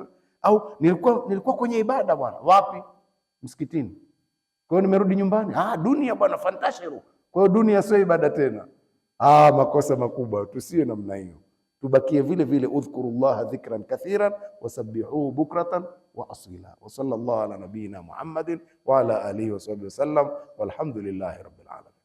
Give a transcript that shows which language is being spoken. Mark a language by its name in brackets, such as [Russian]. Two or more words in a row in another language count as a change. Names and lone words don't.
[Swahili] Au nilikuwa kwenye ibada bwana. Wapi? Msikitini. Kwa hiyo nimerudi nyumbani, dunia bwana, fantashiru. Kwa hiyo dunia sio ibada tena. Makosa makubwa. Tusiwe namna hiyo, tubakie vile vile [Arabic] اذكروا الله ذكرا كثيرا وسبحوه بكرة وأصيلا. وصلى الله على نبينا محمد وعلى آله وصحبه وسلم، والحمد لله رب العالمين.